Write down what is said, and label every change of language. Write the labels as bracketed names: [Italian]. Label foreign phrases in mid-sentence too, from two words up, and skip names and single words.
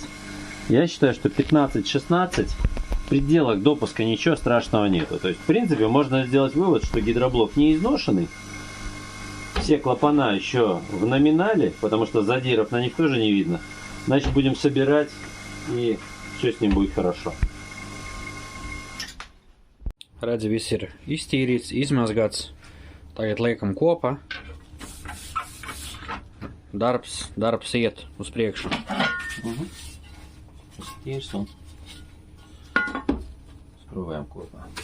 [Russian] Я считаю, что 15-16 в пределах допуска ничего страшного нету. То есть в принципе можно сделать вывод, что гидроблок не изношенный. все клапана еще в номинале, потому что задиров на них тоже не видно. Значит, будем собирать, и все с ним будет хорошо. [Latvian] Redzi, viss ir iztīrīts, izmazgāts. Tagad liekam kopā. Darbs iet uz priekšu. Tīrs un skrūvējam kopā.